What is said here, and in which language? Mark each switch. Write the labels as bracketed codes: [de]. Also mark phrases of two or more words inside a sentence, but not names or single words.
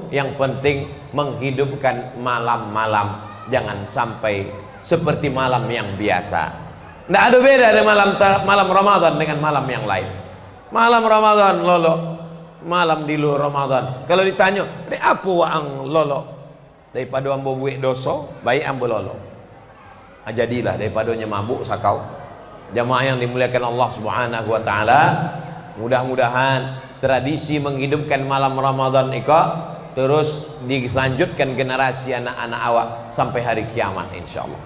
[id] Yang penting menghidupkan malam-malam, jangan sampai seperti malam yang biasa. Tidak ada beda dari malam Ramadan dengan malam yang lain. [min] Malam Ramadan lolo, malam di luar Ramadan. Kalau ditanya, apa waang lolo? Daripada ambo buik doso, baik ambo lolo. [id] Jadilah daripadanya mabuk sakau. Jamaah yang dimuliakan Allah [ar] Subhanahu wa taala, [id] mudah-mudahan tradisi menghidupkan malam Ramadan itu terus dilanjutkan generasi anak-anak awak sampai hari kiamat insyaallah.